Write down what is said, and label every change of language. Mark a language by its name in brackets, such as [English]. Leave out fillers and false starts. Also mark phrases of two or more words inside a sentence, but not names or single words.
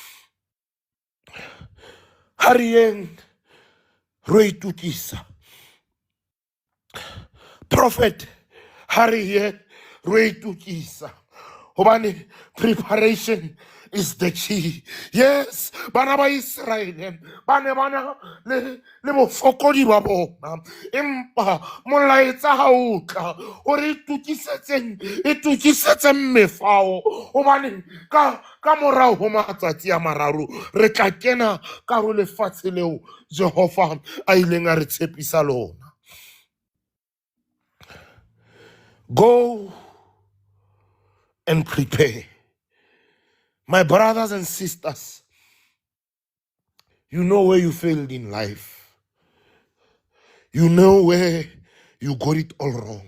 [Southern Sotho] Ha re yeng re itukisa prophet ha re ye re itukisa hobane [English] preparation is the key. Yes, [Southern Sotho] bana ba Israel bana le bofokodi ba bona empa molaetsa ha o tla o re itukisetseng mefao hobane ka morao ho matsatsi a mararo re tla kena ka ho lefatshe leo Jehova a ileng a re tshepisa lona. [English] Go and prepare. My brothers and sisters, you know where you failed in life. You know where you got it all wrong.